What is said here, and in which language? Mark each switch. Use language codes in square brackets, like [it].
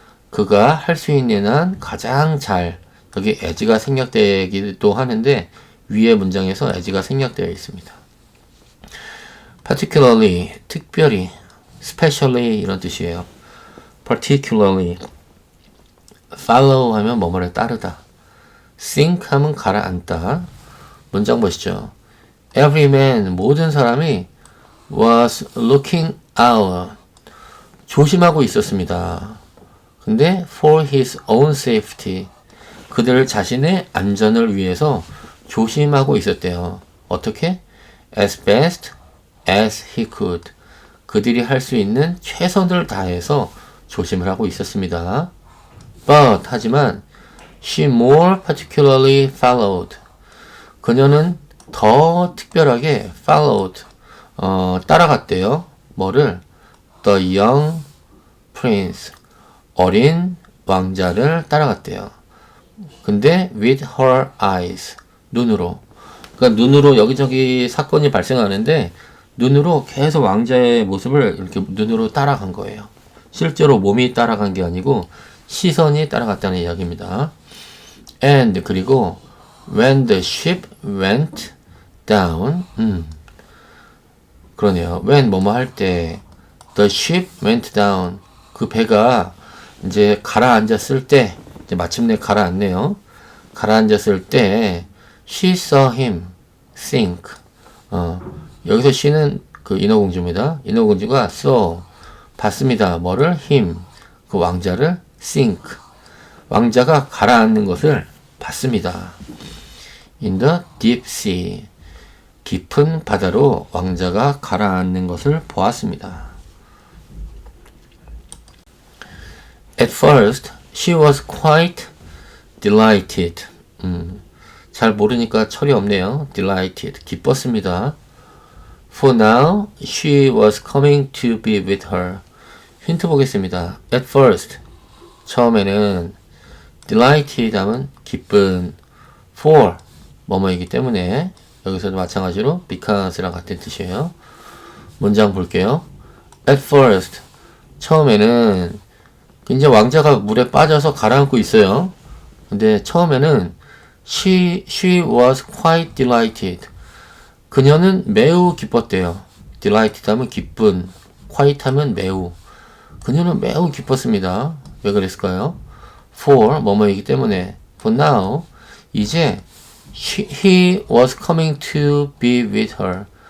[ko] 그가 할 수 있는 한 가장 잘. 여기 as가 생략되기도 하는데 위의 문장에서 as가 생략되어 있습니다. particularly, 특별히, specially 이런 뜻이에요. particularly, follow 하면 뭐뭐를 따르다. sink 하면 가라앉다. 문장 보시죠. [en] Every man, [ko] 모든 사람이 [en] was looking out. [ko] 조심하고 있었습니다. 근데 [en] for his own safety. [ko] 그들 자신의 안전을 위해서 조심하고 있었대요. 어떻게? [en] As best as he could. [ko] 그들이 할 수 있는 최선을 다해서 조심을 하고 있었습니다. [en] But, [ko] 하지만 [en] she more particularly followed. [ko] 그녀는 더 특별하게 followed, 따라갔대요. 뭐를? [en] The young prince. [ko] 어린 왕자를 따라갔대요. 근데 [en] with her eyes. [ko] 눈으로. 그러니까 눈으로 여기저기 사건이 발생하는데 눈으로 계속 왕자의 모습을 이렇게 눈으로 따라간 거예요. 실제로 몸이 따라간 게 아니고 시선이 따라갔다는 이야기입니다. [en] And [ko] 그리고 [en] when the ship went down, [ko] 그러네요. when 뭐뭐 할 때 [en] the ship went down, [ko] 그 배가 이제 가라앉았을 때, 이제 마침내 가라앉네요. 가라앉았을 때 [en] she saw him sink. [ko] 여기서 she는 그 인어공주입니다. 인어공주가 [en] saw, [ko] 봤습니다. 뭐를? [en] him, [ko] 그 왕자를 sink. 왕자가 가라앉는 것을 봤습니다. [en] In the deep sea. [ko] 깊은 바다로 왕자가 가라앉는 것을 보았습니다. [en] At first, she was quite delighted. [ko] 잘 모르니까 철이 없네요. delighted. 기뻤습니다. [en] For now, she was coming to be with her. [ko] 힌트 보겠습니다. [en] At first. [ko] 처음에는 delighted 하면 기쁜. for 뭐뭐이기 때문에. 여기서도 마찬가지로 because랑 같은 뜻이에요. 문장 볼게요. [en] At first, [ko] 처음에는 이제 왕자가 물에 빠져서 가라앉고 있어요. 근데 처음에는 [en] she was quite delighted. [ko] 그녀는 매우 기뻤대요. delighted 하면 기쁜, [en] quite [ko] 하면 매우. 그녀는 매우 기뻤습니다. 왜 그랬을까요? For 뭐뭐이기 때문에. [en] For now, [ko] 이제 [en] he was coming to be with her.